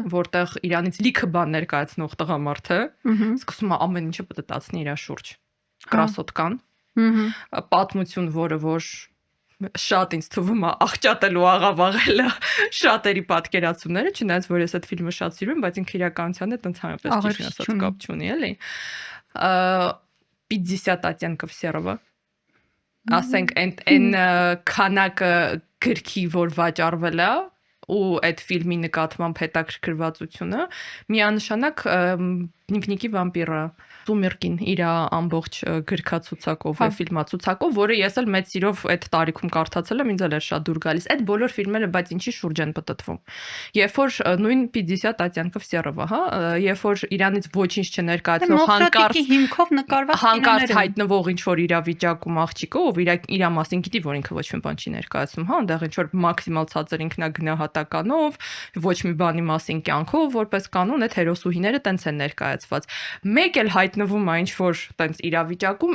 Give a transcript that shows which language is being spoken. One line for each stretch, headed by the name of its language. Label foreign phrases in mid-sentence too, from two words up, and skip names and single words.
Armenian: որտեղ իրանից լիքը բան ներկայացնող տղամարդը սկսում է ամեն ինչը պտտացնի իր շուրջ։ Կրասոտկան։ Պատմություն, որը որ շատ ինձ թվում է աղճատելու աղավաղելը շատերի պատկերացումները, չնայած որ ես այդ ֆիլմը շատ սիրում եմ, բայց ինքը իրականության հետ ընդհանրապես ճիշտ ասած կապ չունի, էլի։ 50 оттенков серого։ Ասենք այն քանակը գրքի, որ վաճառվել է, ու այդ ֆիլմի նկատմամբ հետաքրքրվածությունը միանշանակ Նիկնիկի վամպիրը Սումերկին իր ամբողջ գրքացուցակով, ֆիլմացուցակով, որը ես էլ մեծ սիրով այդ տարիքում կարդացել եմ, ինձ էլ էր շատ դուր գալիս։ Այդ բոլոր ֆիլմերը բայց ինչի շուրջ են պտտվում։ Երբ որ նույն 50 оттенков серого, հա, երբ որ իրանից ոչինչ չներկայացնող հանկարծ հայտնվող ինչ որ իրավիճակում աղջիկը, ով իր մասին գիտի, որ ինքը ոչ մի բան չի ներկայացնում, հա, այնտեղ ինչ որ մաքսիմալ ցածր ինքնագնահատականով, ոչ մի բանի մասին կյանքով, որպես կանոն այդ հերոսուհիները տենց են ներկայացված։ Մեկ էլ հայտնվում է ինչ որ տենց իրավիճակում,